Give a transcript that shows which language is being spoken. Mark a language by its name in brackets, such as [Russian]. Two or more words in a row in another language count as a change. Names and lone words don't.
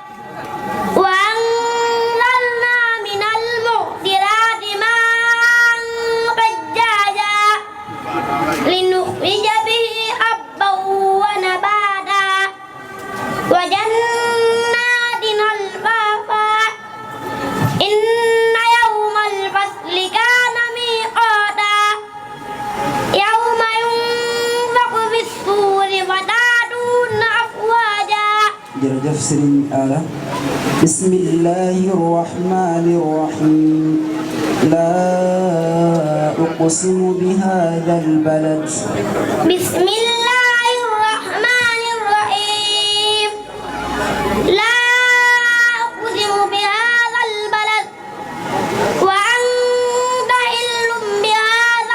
[Arabic] وأنزلنا من المعصرات ماء ثجاجا لنخرج به حبا ونباتا وجنات ألفافا إن يوم الفصل كان ميقاتا يوم ينفخ في الصور فتأتون أفواجا jërëjëf Serigne Alla بسم الله الرحمن الرحيم لا أقسم بهذا البلد بسم الله الرحمن الرحيم لا أقسم بهذا البلد وأنت حل بهذا